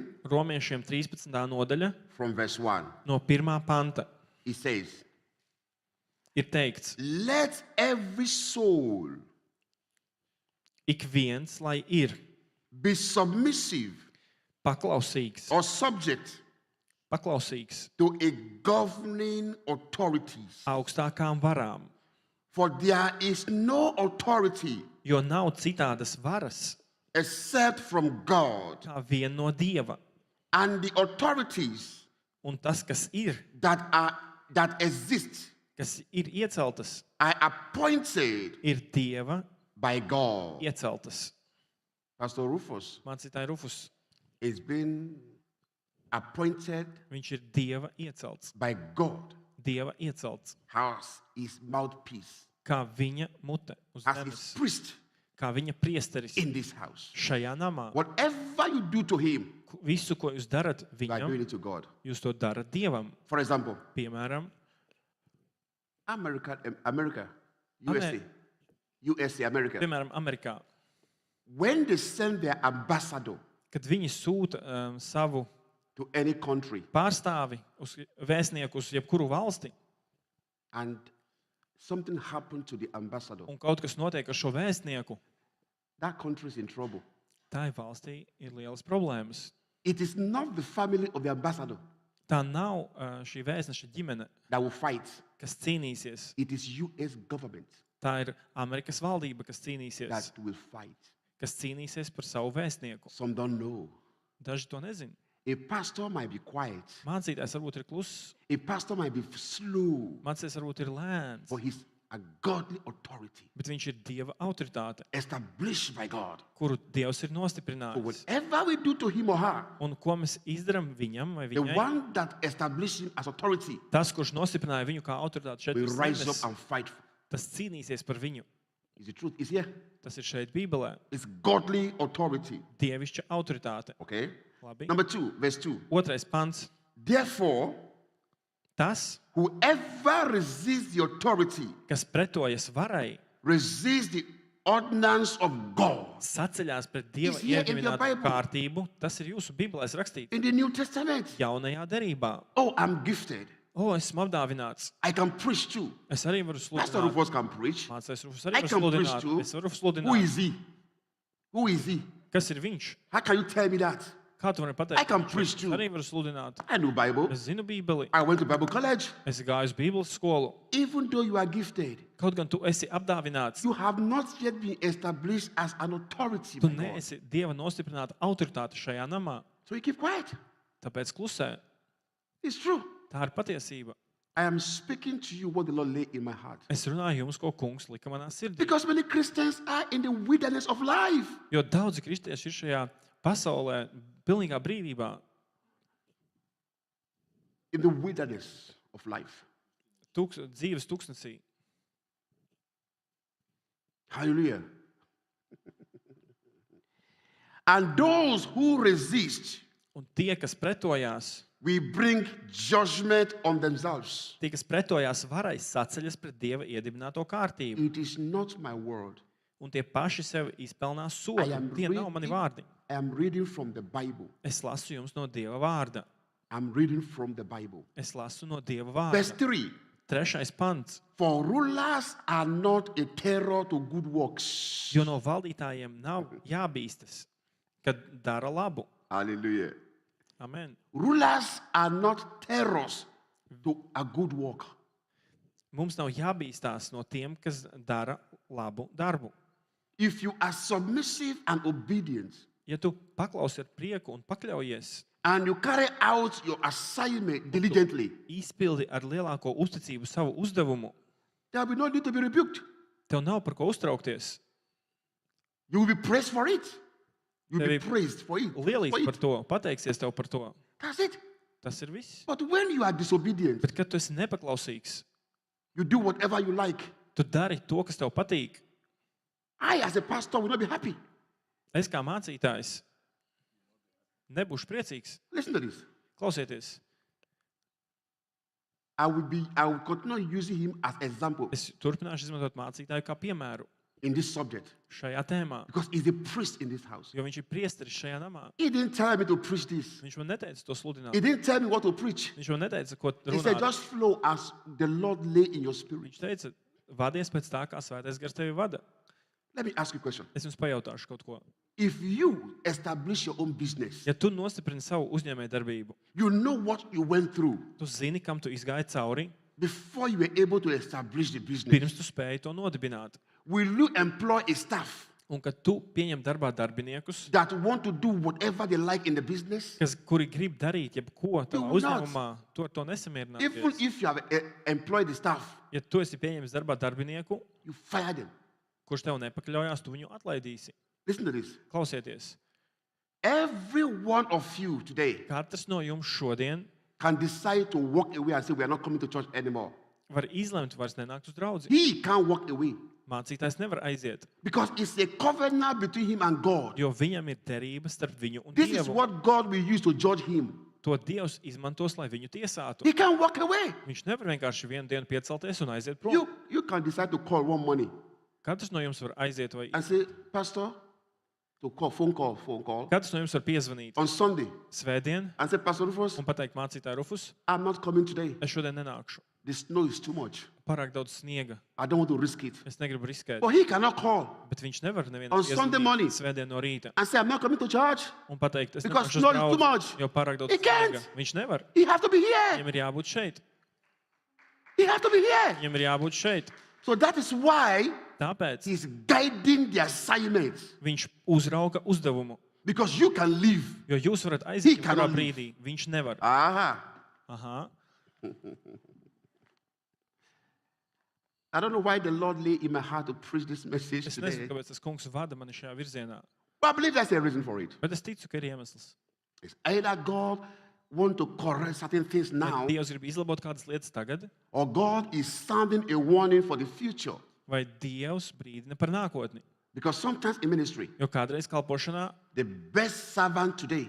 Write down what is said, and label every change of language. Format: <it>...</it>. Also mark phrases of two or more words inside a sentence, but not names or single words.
<lv>romiešiem 13. nodaļa</lv> <en>from verse 1.</en> <lv>no 1. panta</lv> <en>It says,</en> <lv>ir teikts,</lv> <en>let every soul</en> <lv>ik viens, lai ir</lv> <en>be submissive</en> <lv>paklausīgs,</lv> <en>or subject to a governing authorities.</en> <lv>augstākām varām,</lv> <en>For there is no authority</en> <lv>jo nav citādas varas</lv> <en>except from God,</en> <lv>kā vien no Dieva.</lv> <en>and the authorities</en> <lv>Un tas, kas</lv> <en>that exist</en> <lv>kas ir ieceltas,</lv> <en>are appointed</en> <lv>ir Dieva</lv> <en>by God.</en> <lv>ieceltas.</lv> <en>Pastor Rufus</en> <lv>Mācītāji Rufus,</lv> <en>is being appointed</en> <lv>viņš ir Dieva iecelts.</lv> <en>by God</en> <lv>Dieva iecelts.</lv> <en>as his mouthpiece,</en> <lv>Kā viņa mute uz</lv> <en>as his</en> <lv>zemes,</lv> <en>priest</en> <lv>kā viņa priesteris</lv> <en>in this house.</en> <lv>šajā namā.</lv> <en>Whatever you do to him,</en> <lv>Visu, ko jūs darat</lv> <en>you are doing</en> <lv>viņam,</lv> <en>it to God.</en> <lv>jūs to darat Dievam.</lv> <en>For example,</en> <lv>Piemēram,</lv> <en>America, Amer- America.</en> <lv>piemēram Amerikā,</lv> <en>When they send their ambassador</en> <lv>kad viņi sūta savu</lv> <en>to any country</en> <lv>pārstāvi, uz vēstnieku uz jebkuru valsti,</lv> <en>and something happened to the ambassador,</en> <lv>un kaut kas notiek ar šo vēstnieku,</lv> <en>that country is in trouble.</en> <lv>tai valstī ir lielas problēmas.</lv> <en>It is not the family of the ambassador</en> <lv>Tā nav šī vēstneša ģimene,</lv> <en>that will fight.</en> <lv>kas cīnīsies.</lv> <en>It is U.S. government</en> <lv>Tā ir Amerikas valdība, kas cīnīsies,</lv> <en>that will fight.</en> <lv>kas cīnīsies par savu vēstnieku.</lv> <en>Some don't know.</en> <lv>Daži to nezina.</lv> <en>A pastor might be quiet.</en> <lv>Mācītājs varbūt ir kluss,</lv> <en>A pastor might be slow,</en> <lv>mācītājs varbūt ir lēns,</lv> <en>but he's a godly authority</en> <lv>bet viņš ir Dieva autoritāte,</lv> <en>established by God.</en> <lv>kuru Dievs ir</lv> <en>So</en> <lv>nostiprinājis.</lv> <en>whatever we do to him or her,</en> <lv>Un ko mēs izdarām viņam vai</lv> <en>the</en> <lv>viņai,</lv> <en>one that established him as authority</en> <lv>tas, kurš nostiprināja viņu kā autoritāti šeit,</lv> <en>will</en> <lv>uz</lv> <en>rise</en> <lv>zemes,</lv> <en>up and fight.</en> <lv>tas cīnīsies par viņu.</lv> <en>Is the truth? Is here?</en> <lv>Tas ir šeit Bībelē.</lv> <en>It's godly authority.</en> <lv>Dievišķa autoritāte.</lv> <en>Okay.</en> <lv>Labi.</lv> <en>Number 2, verse 2.</en> <lv>2. pants.</lv> <en>Therefore,</en> <lv>Tas,</lv> <en>whoever resists the authority</en> <lv>kas pretojas varai,</lv> <en>resists the ordinance of God.</en> <lv>saceļās pret Dieva</lv> <en>It's here in your</en> <lv>iedibinātu</lv> <en>Bible.</en> <lv>kārtību. Tas ir jūsu Bībelēs rakstīts.</lv> <en>In the New Testament.</en> <lv>Jaunajā derībā.</lv> <en>Oh, I'm gifted.</en> <lv>Esmu apdāvināts.</lv> <en>I can preach too.</en> <lv>Es arī varu</lv> <en>Pastor</en> <lv>sludināt.</lv> <en>Rufus can preach.</en> <lv>Mācais Rufus</lv> <en>I</en> <lv>arī var</lv> <en>can preach</en> <lv>sludināt.</lv> <en>too.</en> <lv>Es varu</lv> <en>Who</en> <lv>sludināt.</lv> <en>is he? Who is he?</en> <lv>Kas ir viņš?</lv> <en>How can you tell me that?</en> <lv>Kā tu vari</lv> <en>I</en> <lv>pateikt?</lv> <en>can preach</en> <lv>Es</lv> <en>too.</en> <lv>arī varu sludināt.</lv> <en>I know Bible.</en> <lv>Es zinu Bībeli.</lv> <en>I went to Bible college.</en> <lv>Es gāju uz Bībeles skolu.</lv> <en>Even though you are gifted,</en> <lv>Kaut gan tu esi apdāvināts,</lv> <en>you have not yet been established as an authority.</en> <lv>tu</lv> <en>by God.</en> <lv>neesi Dieva nostiprināta autoritāte šajā namā.</lv> <en>So you keep quiet.</en> <lv>Tāpēc klusē.</lv> <en>It's true.</en> <lv>Tā ir patiesība.</lv> <en>I am speaking to you what the Lord laid in my heart.</en> <lv>Es runāju jums, ko kungs lika manā sirdī.</lv> <en>Because many Christians are in the wilderness of life.</en> <lv>Jo daudzi kristieši ir šajā pasaulē pilnīgā brīvībā,</lv> <en>In the wilderness of life.</en> <lv>dzīves tūkstnesī.</lv> <en>Hallelujah. And those who resist,</en> <lv>Un tie, kas pretojās,</lv> <en>we bring judgment on themselves.</en> <lv>tie, kas pretojās varai, saceļas pret Dieva iedibināto kārtību.</lv> <en>It is not my word.</en> <lv>Un tie paši sev izpelnās</lv> <en>I</en> <lv>sodu.</lv> <en>am</en> <lv>Tie nav mani vārdi.</lv> <en>I am reading from the Bible.</en> <lv>Es lasu jums no Dieva vārda.</lv> <en>I'm reading from the Bible.</en> <lv>Es lasu no Dieva</lv> <en>Verse</en> <lv>vārda. 3. 3. pants.</lv> <en>For rulers are not a terror to good works.</en> <lv>Jo no valdītājiem nav jābīstas, kad dara labu.</lv> <en>Hallelujah. Amen. Rulers are not terrors to a good work.</en> <lv>Mums nav jābīstās no tiem, kas dara labu darbu.</lv> <en>If you are submissive and obedient,</en> <lv>Ja tu paklausi ar prieku un pakļaujies,</lv> <en>and you carry out your assignment diligently,</en> <lv>izpildi ar lielāko uzticību savu uzdevumu,</lv> <en>there will be no need to be rebuked.</en> <lv>tev nav par ko uztraukties.</lv> <en>You will be praised for it. You will be</en> <lv>Tevi</lv> <en>praised for it.</en> <lv>Lielīgs par to, pateiksies tev par to.</lv> <en>That's it.</en> <lv>Tas ir viss.</lv> <en>But when you are disobedient,</en> <lv>Bet, kad tu esi nepaklausīgs,</lv> <en>you do whatever you like.</en> <lv>tu dari to, kas tev patīk.</lv> <en>I, as a pastor, will not be happy.</en> <lv>Es kā mācītājs nebūšu priecīgs.</lv> <en>Listen to this.</en> <lv>Klausieties,</lv> <en>I will continue using him as example</en> <lv>es turpināšu izmantot mācītāju kā piemēru</lv> <en>in this subject</en> <lv>šajā tēmā,</lv> <en>because he's a priest in this house.</en> <lv>jo viņš ir priesteris šajā namā.</lv> <en>He didn't tell me to preach this.</en> <lv>Viņš man neteica to sludināt.</lv> <en>He didn't tell me what to preach.</en> <lv>Viņš man neteica, ko</lv> <en>He said,</en> <lv>runāt.</lv> <en>just flow as the Lord lay in your spirit.</en> <lv>Viņš teica, vadies pēc tā, kā svētais gars tevi vada.</lv> <en>Let me ask you a question.</en> <lv>Es jums pajautāšu kaut ko.</lv> <en>If you establish your own business,</en> <lv>Ja tu nostiprini savu uzņēmēju darbību,</lv> <en>you know what you went through</en> <lv>tu zini, kam tu izgāji cauri,</lv> <en>before you were able to establish the business.</en> <lv>pirms tu spēji to nodibināt.</lv> <en>Will you employ a staff</en> <lv>Un kad tu pieņem darbā darbiniekus,</lv> <en>that want to do whatever they like in the business?</en> <lv>kuri grib darīt jebko tavā</lv> <en>will not.</en> <lv>uzņēmumā, tu ar to</lv> <en>Even</en> <lv>nesamierināties.</lv> <en>if you have employed the staff,</en> <lv>Ja tu esi pieņemis darbā darbinieku,</lv> <en>you fire them.</en> <lv>kurš tev nepakļaujās, tu viņu atlaidīsi.</lv> <en>Listen to this.</en> <lv>Klausieties,</lv> <en>Every one of you today</en> <lv>katrs no jums šodien</lv> <en>can decide to walk away and say, we are not coming to church anymore.</en> <lv>var izlemt vairs nenākt uz draudzi.</lv> <en>He can't walk away</en> <lv>Mācītājs nevar aiziet,</lv> <en>because it's a covenant between him and God.</en> <lv>jo viņam ir derība starp viņu un</lv> <en>This is</en> <lv>Dievu.</lv> <en>what God will use to judge him.</en> <lv>To Dievs izmantos, lai viņu tiesātu.</lv> <en>He can't walk away.</en> <lv>Viņš nevar vienkārši vienu dienu piecelties un aiziet prom.</lv> <en>You can decide to call one morning</en> <lv>Katrs no jums var aiziet vai</lv> <en>and say, Pastor, to call, phone call,</en> <lv>katrs no jums var piezvanīt</lv> <en>on Sunday</en> <lv>svētdien</lv> <en>and say, Pastor Rufus,</en> <lv>un pateikt mācītāju Rufus,</lv> <en>I'm not coming today.</en> <lv>es šodien nenākšu.</lv> <en>The snow is too much.</en> <lv>Pārāk daudz sniega.</lv> <en>I don't want to risk it.</en> <lv>Es negribu riskēt.</lv> <en>But he cannot call</en> <lv>Bet viņš nevar nevienu</lv> <en>On Sunday morning.</en> <lv>svētdien no rīta</lv> <en>and say, I'm not coming to church.</en> <lv>un pateikt, es</lv> <en>Because</en> <lv>nenākšu uz</lv> <en>snow is too</en> <lv>draudzi,</lv> <en>much.</en> <lv>jo pārāk daudz</lv> <en>He can't.</en> <lv>sniega. Viņš nevar.</lv> <en>He has to be here.</en> <lv>Viņam ir jābūt šeit.</lv> <en>He has to be here.</en> <lv>Viņam ir jābūt šeit.</lv> <en>So that is why</en> <lv>Tāpēc</lv> <en>he's guiding the assignments.</en> <lv>viņš uzrauga uzdevumu.</lv> <en>Because you can leave.</en> <lv>Jo jūs varat</lv> <en>He</en> <lv>aiziet kurā</lv> <en>cannot</en> <lv>brīdī. Viņš nevar. Aha. Aha.</lv> <en>I don't know why the Lord laid in my heart to preach this message</en> <lv>Es</lv> <en>today.</en> <lv>nezinu, kāpēc tas kungs vada mani šajā virzienā.</lv> <en>But I believe there's a reason for it.</en> <lv>Bet es ticu, ka ir iemesls.</lv> <en>It's either God want to correct certain things</en> <lv>Vai</lv> <en>now,</en> <lv>Dievs grib izlabot kādas lietas tagad,</lv> <en>or God is sounding a warning for the future.</en> <lv>vai Dievs brīdina par nākotni.</lv> <en>Because sometimes in ministry,</en> <lv>Jo kādreiz kalpošanā</lv> <en>the best servant today</en>